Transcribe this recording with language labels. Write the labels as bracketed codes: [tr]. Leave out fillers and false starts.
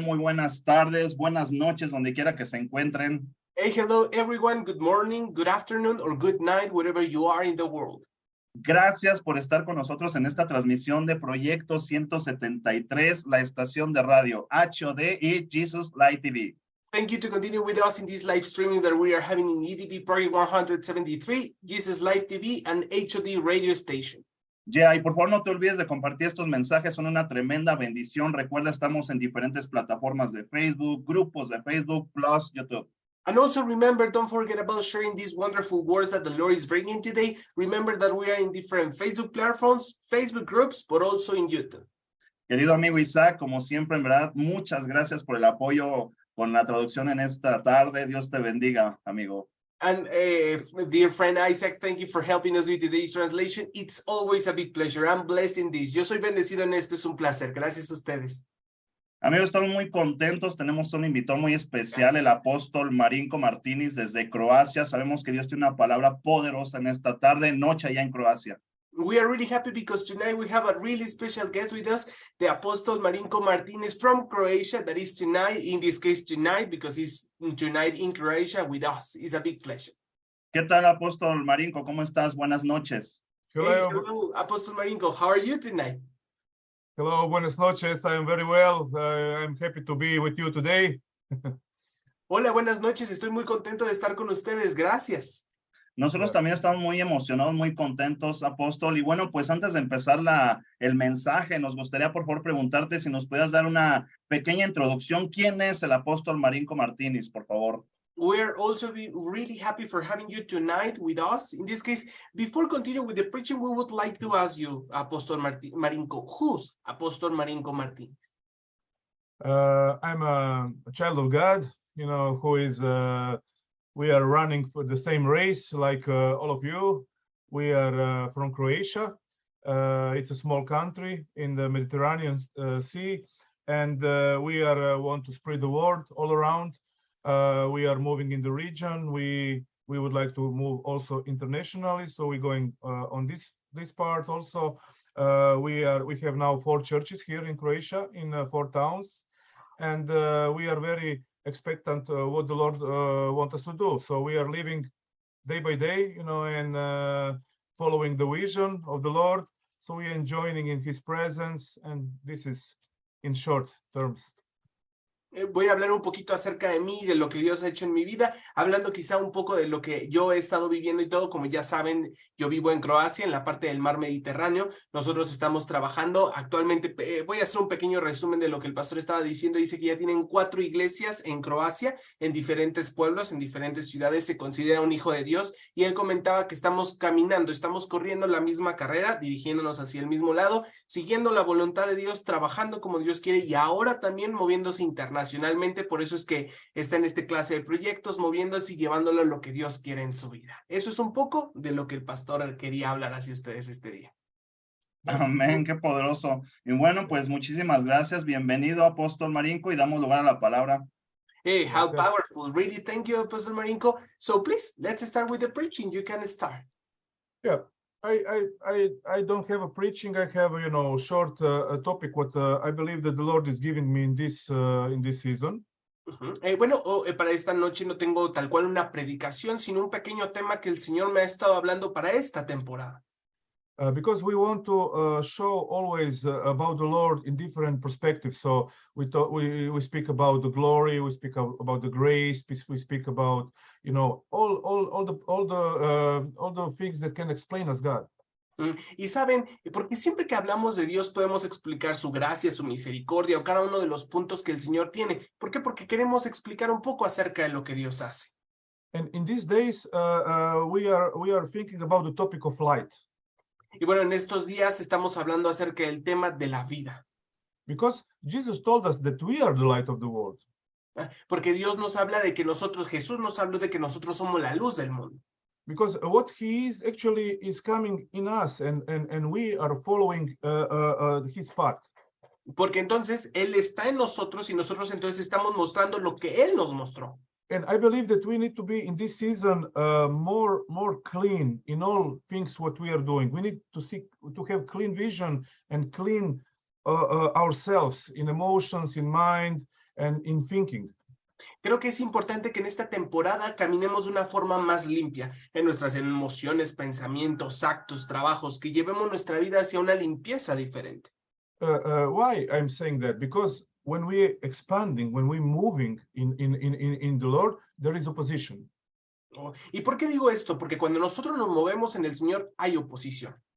[es] Muy buenas tardes, buenas noches, donde quiera que se encuentren. [en] Hey, hello everyone. Good morning, good afternoon, or good night, wherever you are in the world. [es] Gracias por estar con nosotros en esta transmisión de Proyecto 173, la estación de radio HOD y Jesus Light TV. [en] Thank you to continue with us in this live streaming that we are having in EDP Project 173, Jesus Live TV, and HOD radio station. [es] Yeah, y por favor no te olvides de compartir estos mensajes, son una tremenda bendición. Recuerda, estamos en diferentes plataformas de Facebook, grupos de Facebook, plus YouTube. [en] And also remember, don't forget about sharing these wonderful words that the Lord is bringing today. Remember that we are in different Facebook platforms, Facebook groups, but also in YouTube. [es] Querido amigo Isaac, como siempre, en verdad, muchas gracias por el apoyo con la traducción en esta tarde. Dios te bendiga, amigo. [en] And dear friend Isaac, thank you for helping us with today's translation. It's always a big pleasure. I'm blessed in this. [es] Yo soy bendecido en esto, es un placer. Gracias a ustedes. Amigos, estamos muy contentos. Tenemos un invitado muy especial, el apóstol Marinko Martinis desde Croacia. Sabemos que Dios tiene una palabra poderosa en esta tarde, noche allá en Croacia. [en] We are really happy because tonight we have a really special guest with us, the Apostle Marinko Martinez from Croatia. That is tonight, in this case tonight, because he's tonight in Croatia with us. It's a big pleasure. [es] ¿Qué tal, apóstol Marinko? ¿Cómo estás? Buenas noches. [en] Hello. Hey, hello, Apostle Marinko. How are you tonight? Hello, [es] buenas noches. [en] I am very well. I'm happy to be with you today. [es] Hola, buenas noches. Estoy muy contento de estar con ustedes. Gracias. Nosotros también estamos muy emocionados, muy contentos, apóstol. Y bueno, pues antes de empezar el mensaje, nos gustaría por favor preguntarte si nos puedas dar una pequeña introducción. ¿Quién es el apóstol Marinko Martinis, por favor? [en] We're also really happy for having you tonight with us. In this case, before continuing with the preaching, we would like to ask you, Apostle Marinko, who's Apostle Marinko Martinez? I'm a child of God, who is... we are running for the same race like all of you. We are from Croatia. It's a small country in the Mediterranean Sea, and we want to spread the word all around. We are moving in the region. We would like to move also internationally, so we're going on this part also. We have now 4 churches here in Croatia in 4 towns, and we are very expectant what the Lord wants us to do. So we are living day by day, and following the vision of the Lord. So we are enjoying in His presence, and this is in short terms. [es] Voy a hablar un poquito acerca de mí, de lo que Dios ha hecho en mi vida, hablando quizá un poco de lo que yo he estado viviendo y todo. Como ya saben, yo vivo en Croacia, en la parte del mar Mediterráneo. Nosotros estamos trabajando actualmente. Voy a hacer un pequeño resumen de lo que el pastor estaba diciendo. Dice que ya tienen 4 iglesias en Croacia, en diferentes pueblos, en diferentes ciudades. Se considera un hijo de Dios, y él comentaba que estamos caminando, estamos corriendo la misma carrera, dirigiéndonos hacia el mismo lado, siguiendo la voluntad de Dios, trabajando como Dios quiere, y ahora también moviéndose internacionalmente. Por eso es que está en esta clase de proyectos, moviéndose y llevándolo a lo que Dios quiere en su vida. Eso es un poco de lo que el pastor quería hablar hacia ustedes este día. Amén, qué poderoso. Y bueno, pues muchísimas gracias. Bienvenido, apóstol Marinko, y damos lugar a la palabra. [en] Hey, how powerful. Really, thank you, Apostle Marinko. So please, let's start with the preaching. You can start. Yeah. I don't have a preaching. I have a short topic what I believe that the Lord is giving me in this season. [es] Bueno, para esta noche no tengo tal cual una predicación, sino un pequeño tema que el Señor me ha estado hablando para esta temporada. [en] Because we want to show always about the Lord in different perspectives. So we speak about the glory, we speak about the grace, we speak about all the things that can explain us God. [es] Y saben, porque siempre que hablamos de Dios podemos explicar su gracia, su misericordia o cada uno de los puntos que el Señor tiene. ¿Por qué? Porque queremos explicar un poco acerca de lo que Dios hace. [en] And in these days, we are thinking about the topic of light. [es] Y bueno, en estos días estamos hablando acerca del tema de la vida. [en] Because Jesus told us that we are the light of the world. [es] Porque Dios nos habla de que Jesús nos habló de que nosotros somos la luz del mundo. [en] Because what He is actually is coming in us, and we are following His path. [es] Porque entonces Él está en nosotros y nosotros entonces estamos mostrando lo que Él nos mostró. [en] And I believe that we need to be in this season more clean in all things what we are doing. We need to have clean vision and clean ourselves in emotions, in mind, and in thinking. [es] Creo que es importante que en esta temporada caminemos de una forma más limpia en nuestras emociones, pensamientos, actos, trabajos, que llevemos nuestra vida hacia una limpieza diferente. [en] Why I'm saying that? Because when we're expanding, when we're moving in the Lord, there is opposition. [es] ¿Y por qué digo esto? Porque cuando nosotros nos movemos en el Señor hay oposición.